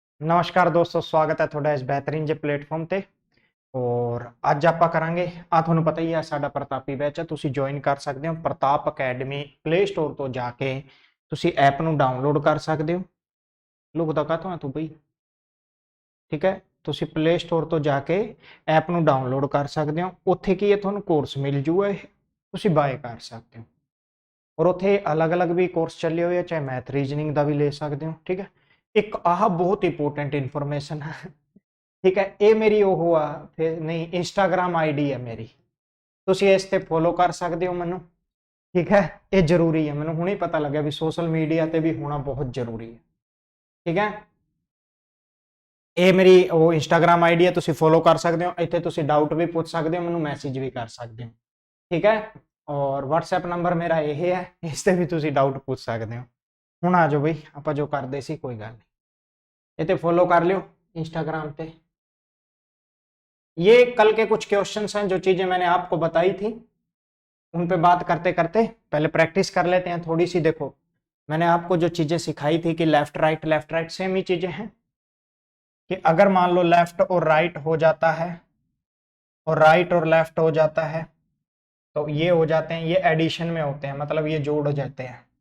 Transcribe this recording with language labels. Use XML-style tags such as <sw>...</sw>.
<hi>नमस्कार दोस्तों, स्वागत है</hi> <pa>ਤੁਹਾਡਾ ਇਸ</pa> <hi>बेहतरीन जे प्लेटफॉर्म ਤੇ।</hi> <pa>ਔਰ ਅੱਜ ਆਪਾਂ ਕਰਾਂਗੇ ਤੁਹਾਨੂੰ ਪਤਾ ਹੀ ਹੈ ਸਾਡਾ ਪ੍ਰਤਾਪੀ ਬੈਚ ਹੈ। ਤੁਸੀਂ ਜੁਆਇਨ ਕਰ ਸਕਦੇ ਹੋ ਪ੍ਰਤਾਪ ਅਕੈਡਮੀ ਪਲੇ ਸਟੋਰ ਤੋਂ ਜਾ ਕੇ ਤੁਸੀਂ ਐਪ ਨੂੰ ਡਾਊਨਲੋਡ ਕਰ ਸਕਦੇ ਹੋ। ਲੁਕਦਾ ਕਾਹਤੋਂ ਆ ਤੂੰ ਬਈ? ਠੀਕ ਹੈ, ਤੁਸੀਂ ਪਲੇ ਸਟੋਰ ਤੋਂ ਜਾ ਕੇ ਐਪ ਨੂੰ ਡਾਊਨਲੋਡ ਕਰ ਸਕਦੇ ਹੋ। ਉੱਥੇ ਕੀ ਹੈ, ਤੁਹਾਨੂੰ ਕੋਰਸ ਮਿਲ ਜੂਗਾ, ਇਹ ਤੁਸੀਂ ਬਾਏ ਕਰ ਸਕਦੇ ਹੋ। ਔਰ ਉੱਥੇ ਅਲੱਗ-ਅਲੱਗ ਵੀ ਕੋਰਸ ਚੱਲੇ ਹੋਏ ਆ, ਚਾਹੇ ਮੈਥ ਰੀਜ਼ਨਿੰਗ ਦਾ ਵੀ ਲੈ ਸਕਦੇ ਹੋ। ਠੀਕ ਹੈ, ਇੱਕ ਆਹ ਬਹੁਤ ਇੰਪੋਰਟੈਂਟ ਇਨਫੋਰਮੇਸ਼ਨ ਹੈ। ਠੀਕ ਹੈ, ਇਹ ਮੇਰੀ ਉਹ ਆ ਫਿਰ ਨਹੀਂ ਇੰਸਟਾਗ੍ਰਾਮ ਆਈਡੀ ਹੈ ਮੇਰੀ, ਤੁਸੀਂ ਇਸ ਤੇ ਫੋਲੋ ਕਰ ਸਕਦੇ ਹੋ ਮੈਨੂੰ। ਠੀਕ ਹੈ, ਇਹ ਜ਼ਰੂਰੀ ਹੈ, ਮੈਨੂੰ ਹੁਣੇ ਪਤਾ ਲੱਗਿਆ ਵੀ ਸੋਸ਼ਲ ਮੀਡੀਆ ਤੇ ਵੀ ਹੋਣਾ ਬਹੁਤ ਜ਼ਰੂਰੀ ਹੈ। ਠੀਕ ਹੈ, ਇਹ ਮੇਰੀ ਉਹ ਇੰਸਟਾਗ੍ਰਾਮ ਆਈਡੀ ਹੈ, ਤੁਸੀਂ ਫੋਲੋ ਕਰ ਸਕਦੇ ਹੋ। ਇੱਥੇ ਤੁਸੀਂ ਡਾਊਟ ਵੀ ਪੁੱਛ ਸਕਦੇ ਹੋ, ਮੈਨੂੰ ਮੈਸੇਜ ਵੀ ਕਰ ਸਕਦੇ ਹੋ। ਠੀਕ ਹੈ, ਔਰ WhatsApp ਨੰਬਰ ਮੇਰਾ ਇਹ ਹੈ, ਇਸ ਤੇ ਵੀ ਤੁਸੀਂ ਡਾਊਟ ਪੁੱਛ ਸਕਦੇ ਹੋ। ਹੁਣ ਆ ਜਾਓ ਬਈ, ਆਪਾਂ ਜੋ ਕਰਦੇ ਸੀ ਕੋਈ ਗੱਲ</pa> <hi>नहीं, ये फॉलो कर लियो इंस्टाग्राम पे। ये कल के कुछ क्वेश्चंस हैं, जो चीजें मैंने आपको बताई थी उन पे बात करते करते पहले प्रैक्टिस कर लेते हैं थोड़ी सी। देखो, मैंने आपको जो चीजें सिखाई थी कि लेफ्ट राइट सेम ही चीजें हैं कि अगर मान लो लेफ्ट और राइट हो जाता है और राइट और लेफ्ट हो जाता है तो ये हो जाते हैं, ये एडिशन में होते हैं, मतलब ये जोड़ हो जाते हैं।</hi>